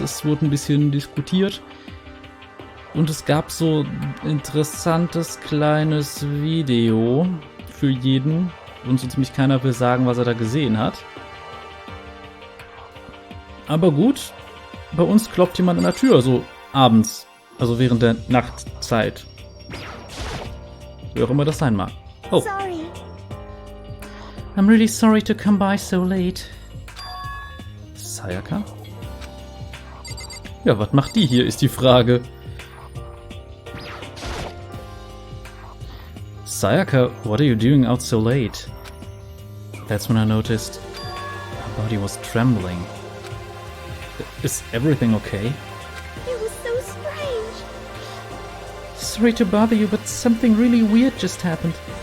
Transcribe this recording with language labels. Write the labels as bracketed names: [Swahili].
[German] Es wurde ein bisschen diskutiert. Und es gab so ein interessantes kleines Video für jeden. Und so ziemlich keiner will sagen, was er da gesehen hat. Aber gut. Bei uns klopft jemand an der Tür, so abends, also während der Nachtzeit. Wer auch immer das sein mag. Oh. [English] Sorry. I'm really sorry to come by so late. Sayaka? [German] Ja, was macht die hier, ist die Frage. [English] Sayaka, what are you doing out so late? That's when I noticed her body was trembling. Is everything okay? It was so strange. Sorry to bother you, but something really weird just happened.